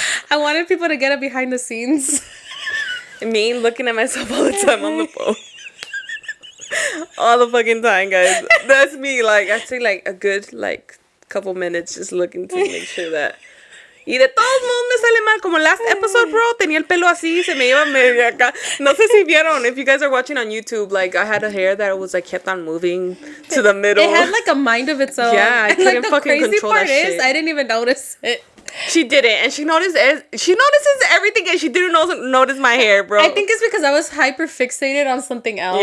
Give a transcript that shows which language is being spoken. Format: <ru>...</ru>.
<en>I wanted people to get it behind the scenes. Me looking at myself all the time on the phone. All the fucking time, guys. That's me. Like, I say like a good like couple minutes just looking to make sure that.</en> <es>Y de todos modos me sale mal. Como</es> <en>last episode,</en> <es>bro, tenía el pelo así, se me iba medio acá. No sé si vieron.</es> <en>If you guys are watching on YouTube, like I had a hair that was like kept on moving to the middle. It had like a mind of its own. Yeah, I couldn't fucking control that shit. The crazy part is, I didn't even notice it. She didn't, and she notices everything, and she didn't notice my hair, bro. I think it's because I was hyper fixated on something else.</en>